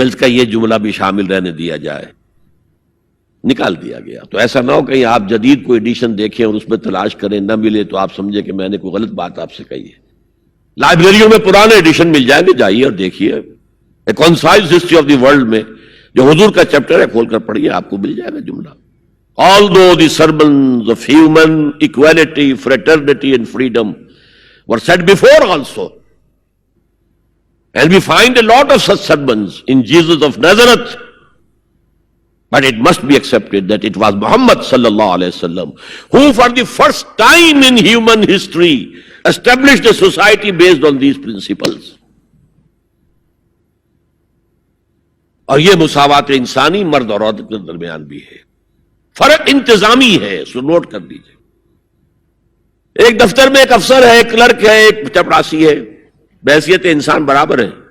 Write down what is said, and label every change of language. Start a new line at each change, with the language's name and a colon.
Urdu: Wales کا یہ جملہ بھی شامل رہنے دیا جائے، نکال دیا گیا. تو ایسا نہ ہو کہیں آپ جدید کوئی ایڈیشن دیکھیں اور اس میں تلاش کریں، نہ ملے تو آپ سمجھے کہ میں نے کوئی غلط بات آپ سے کہی ہے. لائبریریوں میں پرانے ایڈیشن مل جائیں گے، جائیے اور دیکھیے. اے concise history of the world میں جو حضور کا چیپٹر ہے کھول کر پڑھیے، آپ کو مل جائے گا جملہ.
English: Although the sermons of human equality, fraternity and freedom were said before also, and we find a lot of such sermons in Jesus of Nazareth, but it must be accepted that it was Muhammad sallallahu alaihi wasallam who for the first time in human history established a society based on these principles.
Urdu: اور یہ مساوات انسانی مرد اور عورت کے درمیان بھی ہے. فرق انتظامی ہے، سو نوٹ کر دیجئے. ایک دفتر میں ایک افسر ہے، ایک کلرک ہے، ایک چپراسی ہے، بحیثیت انسان برابر ہے.